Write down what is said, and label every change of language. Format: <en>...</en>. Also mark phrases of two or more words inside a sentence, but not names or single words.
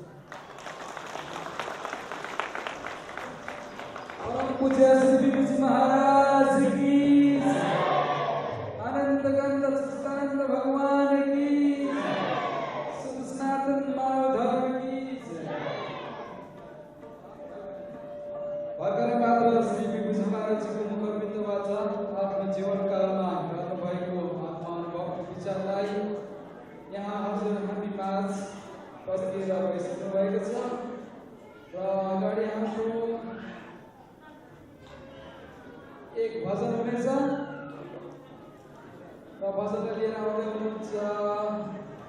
<hi>पूज्य श्री विभूति महाराज की, अनंत गंध सच्चिदानंद भगवान की, शुद्ध सनातन मानव धर्म की।</hi> <ne>भर्खरै मात्र श्री विभूति महाराजको मुखबिन्द वाचा आफ्नो जीवनकालमा गर्नु भएको आत्मानुभव विचारलाई यहाँ हजुर हामी माझ बसिएर बसिनु भएको छ र अगाडि हाम्रो एक भजन हुनेछ र भजन लिएर आउँदै हुनुहुन्छ</ne>